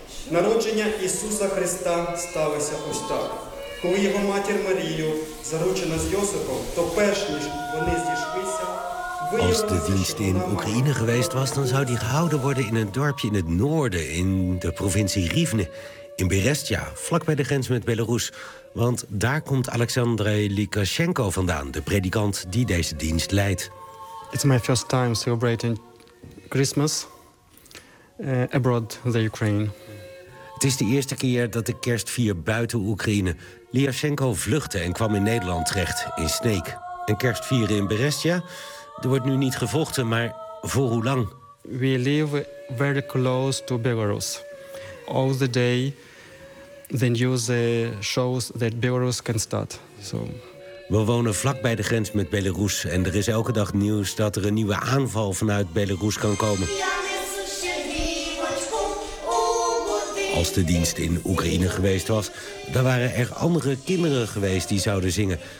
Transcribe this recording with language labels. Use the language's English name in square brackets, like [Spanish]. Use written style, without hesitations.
[Ukrainian] Народження Ісуса Христа сталося ось так. Коли його матір Марію заручена з Йосифом, то перш ніж вони зійшлися. [Dutch] Als de dienst in Oekraïne geweest was, dan zou die gehouden worden in een dorpje in het noorden, in de provincie Rivne, in Berestja, vlakbij de grens met Belarus. Want daar komt Alexandre Lukashenko vandaan, de predikant die deze dienst leidt. [English] It's my first time celebrating Christmas abroad in the Ukraine. [Dutch] Het is de eerste keer dat ik kerst vier buiten Oekraïne. Lukashenko vluchtte en kwam in Nederland terecht, in Sneek. En kerst vieren in Berestja. Er wordt nu niet gevochten, maar voor hoe lang? [English] We live very close to Belarus. All the day the news shows that Belarus can start. So. [Dutch] We wonen vlakbij de grens met Belarus. En er is elke dag nieuws dat er een nieuwe aanval vanuit Belarus kan komen. Als de dienst in Oekraïne geweest was, dan waren er andere kinderen geweest die zouden zingen.